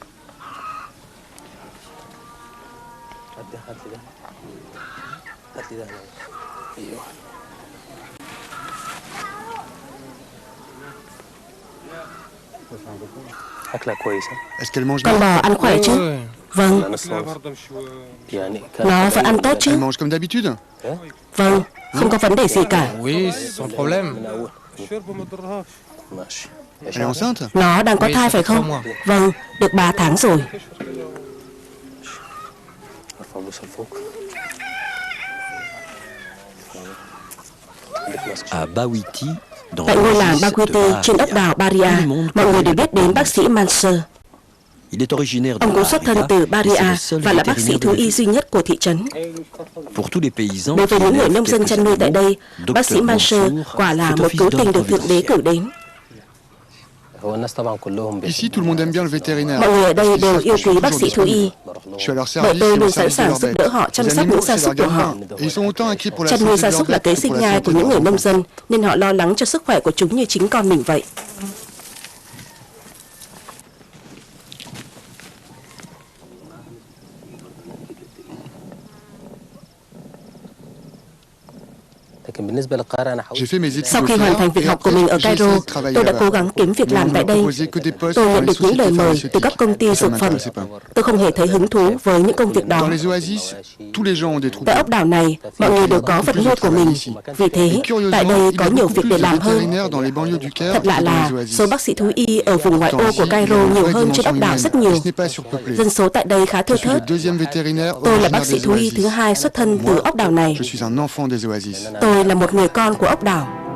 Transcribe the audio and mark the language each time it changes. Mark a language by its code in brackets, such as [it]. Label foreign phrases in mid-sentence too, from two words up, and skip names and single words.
[vi] Con bò ăn khỏe chứ? Vâng. Nó vẫn ăn tốt chứ? [fr] Elle mange comme d'habitude. [vi] Vâng, không có vấn đề gì cả. [fr] Oui, sans problème. Elle est enceinte. [vi] Nó đang có thai phải không? Vâng, được 3 tháng rồi. Tại ngôi làng Baguite trên ốc đảo Baria, mọi người đều biết đến bác sĩ Mansour. Ông cũng xuất thân từ Baria và là bác sĩ thú y duy nhất của thị trấn. Đối với những người nông dân chăn nuôi tại đây, bác sĩ Mansour quả là một cứu tinh được Thượng Đế cử đến. [fr] Ici, tout le monde aime bien le vétérinaire. [vi] Mọi người ở đây đều yêu quý bác sĩ thú y, [fr] Je suis à leur [vi] bởi [fr] service [vi] tôi [fr] et au [vi] luôn sẵn [fr] service de [vi] sàng [fr] leurs [vi] giúp đỡ [fr] bêtes. [vi] họ chăm [fr] Les [vi] sóc những [fr] animaux, [vi] gia [fr] c'est [vi] súc [fr] leur [vi] của họ. [fr] gagne-pain. Et ils sont autant inquiets pour la [vi] Chăn [fr] santé [vi] nuôi [fr] de [vi] gia [fr] leurs [vi] súc là [fr] bêtes [vi] kế [fr] que [vi] sinh [fr] pour la [vi] nhai [fr] santé [vi] của [fr] de [vi] những người [fr] leurs [vi] nông [fr] bêtes. [vi] dân, nên họ lo lắng cho sức khỏe của chúng như chính con mình vậy. [fr] J'ai fait mes études [vi] Sau [fr] au [vi] khi hoàn [fr] Caire [vi] thành việc [fr] et [vi] học của [fr] après, [vi] mình ở [fr] j'ai [vi] Cairo, [fr] essayé de travailler [vi] tôi đã [fr] là-bas. [vi] cố gắng kiếm việc làm [fr] On [vi] tại [fr] m'a [vi] đây. [fr] proposé que des postes [vi] Tôi [fr] dans [vi] nhận [fr] les [vi] được những lời [fr] sociétés [vi] mời từ các công ty [fr] Ça [vi] dược phẩm. [fr] m'intéressait pas. [vi] Tôi không hề thấy hứng thú với những công việc đó. [fr] Dans les oasis, tous les gens ont des [vi] Tại [fr] troupeaux. [vi] ốc đảo này, mọi người đều có vật nuôi của mình. Vì thế, tại đây có nhiều việc để làm hơn. [fr] Dans les banlieues du Caire [vi] Thật lạ [fr] que dans [vi] là [fr] les oasis. [vi] số bác sĩ thú y ở vùng ngoại ô của [fr] Tandis, [vi] Cairo [fr] il y a une [vi] nhiều [fr] vraie [vi] hơn trên ốc [fr] dimension [vi] đảo [fr] humaine. [vi] rất nhiều. [fr] Et ce n'est pas surpeuplé. [vi] Dân số tại đây khá thưa [fr] Je suis le [vi] thớt. [fr] deuxième vétérinaire [vi] Tôi là bác [fr] originaire [vi] sĩ [fr] des [vi] thú y [fr] oasis. [vi] thứ hai xuất thân từ ốc đảo này. [fr] Je suis un enfant des oasis. [vi] Tôi là một người con của ốc đảo.